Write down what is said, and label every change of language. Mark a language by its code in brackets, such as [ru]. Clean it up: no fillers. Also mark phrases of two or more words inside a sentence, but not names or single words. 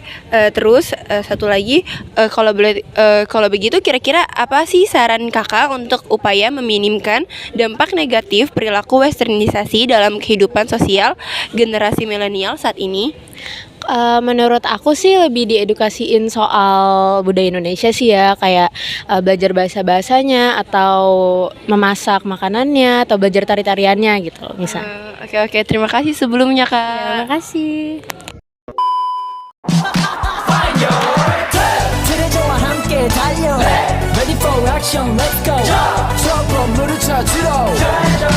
[id] Terus satu lagi, kalau begitu kira-kira apa sih saran kakak untuk upaya meminimkan dampak negatif perilaku westernisasi dalam kehidupan sosial generasi milenial saat ini? Menurut aku sih lebih diedukasiin soal budaya Indonesia sih ya, kayak belajar bahasa-bahasanya atau memasak makanannya atau belajar tari-tariannya gitu misal. Oke, terima kasih sebelumnya kak. Terima kasih. [ko] 트레저와 함께 달려 [en] Ready for action, let's go [ko] 저 건물을 찾으러